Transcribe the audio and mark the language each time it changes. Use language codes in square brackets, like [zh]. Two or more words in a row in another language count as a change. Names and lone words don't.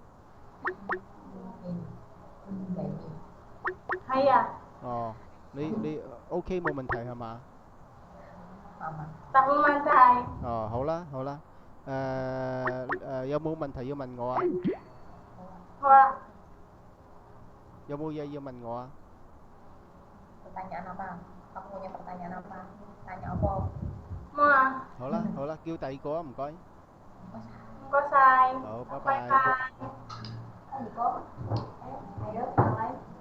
[yue] 係啊，哦，你 OK 冇問題係嘛？答問題，哦，好啦好啦。有冇問題要問我啊？好啊，有冇嘢要問我啊？ [id] Pertanyaan apa? Kamu punya pertanyaan apa? Tanya apa? [yue] 冇啊，好啦好啦，叫第二個啊，唔該。唔該晒，好，拜拜拜。拜。 [vi] Gì có? Mày rớt tao ấy.